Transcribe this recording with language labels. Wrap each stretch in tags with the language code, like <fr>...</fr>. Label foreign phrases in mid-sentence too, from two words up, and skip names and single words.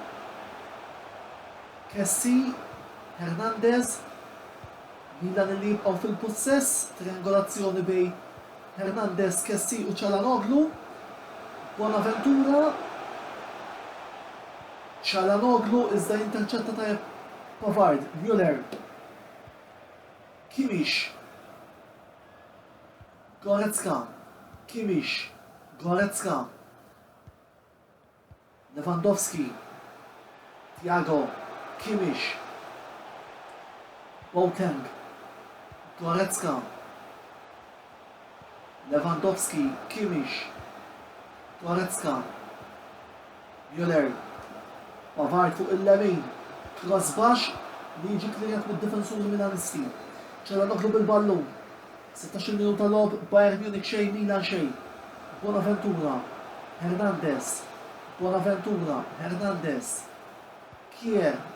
<mt>Kessi, Hernandez, Milan li jibqgħu fil-possess, triangolazzjoni bejn Hernandez, Kessi u Calhanoglu, Bonaventura, Calhanoglu iżda jinterċetta ta' Pavard, Müller, Kimmich, Goretzka, Kimmich, Goretzka, Lewandowski, Thiago, Kimmich, Boateng, Goretzka, Lewandowski, Kimmich, Goretzka, Müller, Pavard fuq il-lemin, Krasbax li jiġi klirjat mid-difensuri Milanisti. Calhanoglu bil-ballun, 16 minuta lob, Bayern Munich xejn, Milan xejn. Bonaventura, Hernandez, Kier.</mt>